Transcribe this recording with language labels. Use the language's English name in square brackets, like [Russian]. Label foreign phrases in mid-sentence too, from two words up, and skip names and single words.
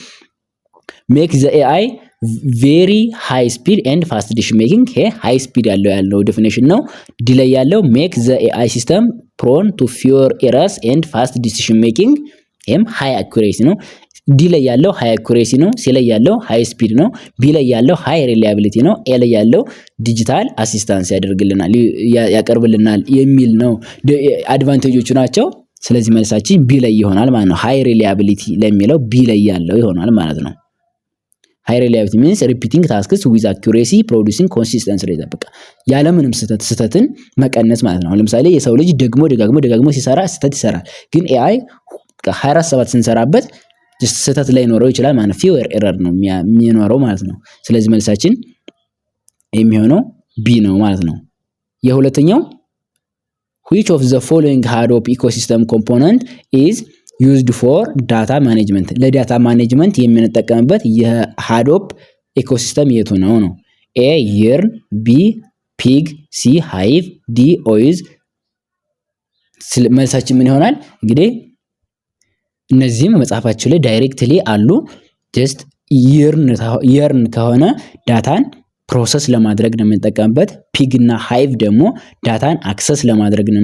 [English] make the AI very high speed and fast decision making [Amharic] ይሄ [English] high speed [Amharic] ያለው [English] definition [Amharic] ነው። ዲ ላይ ያለው [English] make the AI system prone to fewer errors and fast decision making [Amharic] ይሄም [English] high accuracy ነው። ዲ ላይ ያለው ሃይ አኩሬሲ ነው። ሲ ላይ ያለው high speed ነው። ቢ ላይ ያለው high reliability ነው። ኤ ላይ ያለው digital assistance [Amharic] ያቀርብልናል የሚል ነው። አድቫንቴጆቹ ናቸው። ስለዚህ መልሳችን ቢ ላይ ይሆናል ማለት ነው። [English] high reliability [Amharic] ለሚለው ቢ ላይ ያለው ይሆናል ማለት ነው። [English] high reliability means repeating tasks with accuracy producing consistent result [Amharic] በቃ ያለምንም ስህተትን መቀነስ ማለት ነው። ለምሳሌ የሰው ልጅ ደጋግሞ ሲሰራ ስህተት ይሰራል። ግን AI 24/7 ስንሰራበት ስህተት ላይ ኖረው ይችላል ማለት [English] fewer error [Amharic] ነው የሚኖረው ማለት ነው። ስለዚህ መልሳችን የሚሆነው ቢ ነው ማለት ነው። የሁለተኛው [English] which of the following Hadoop ecosystem component is used for data management [Amharic] ለዳታ ማኔጅመንት የምንጠቀምበት የሃዶፕ ኢኮሲስተም የቱ ነው? ኤ yearn፣ ቢ pig፣ ሲ hive፣ ዲ ois። መልሳችን ምን ይሆናል? እንግዲህ እነዚህም መጽሐፋችሁ ላይ ዳይሬክትሊ አሉ። ጀስት የርን ከሆነ ዳታን ፕሮሰስ ለማድረግ ነው የምንጠቀምበት። ፒግ እና ሃይቭ ደግሞ ዳታን አክሰስ ለማድረግ ነው